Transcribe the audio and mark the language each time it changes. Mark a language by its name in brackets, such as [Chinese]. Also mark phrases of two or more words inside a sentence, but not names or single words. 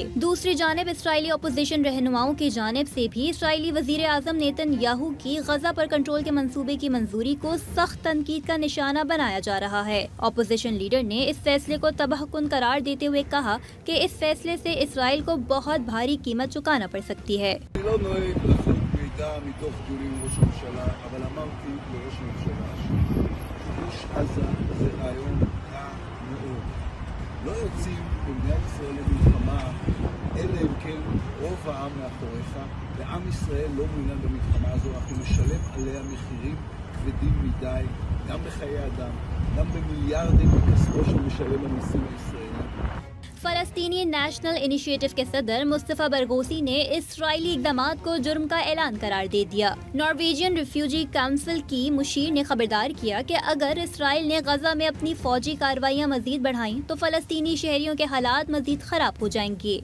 [Urdu] دوسری جانب اسرائیلی اپوزیشن رہنماؤں کی جانب سے بھی اسرائیلی وزیر اعظم نیتن یاہو کی غزہ پر کنٹرول کے منصوبے کی منظوری کو سخت تنقید کا نشانہ بنایا جا رہا ہے. [English] opposition leader [Urdu] نے اس فیصلے کو تباہ کن قرار دیتے ہوئے کہا کہ اس فیصلے سے اسرائیل کو بہت بھاری قیمت چکانا پڑ سکتی ہے. [Hebrew] אלא אם כן רוב העם מאחוריך, ועם ישראל לא מעוניין במלחמה הזו, אנחנו נשלם עליה מחירים כבדים מדי, גם בחיי אדם, גם במיליארדים מכספו של משלם המיסים הישראלי। [Urdu] فلسطینی نیشنل انیشی ایٹو کے صدر مصطفیٰ برغوثی نے اسرائیلی اقدامات کو جرم کا اعلان قرار دے دیا. نارویجن ریفیوجی کونسل کی مشیر نے خبردار کیا کہ اگر اسرائیل نے غزہ میں اپنی فوجی کارروائیاں مزید بڑھائیں تو فلسطینی شہریوں کے حالات مزید خراب ہو جائیں گے.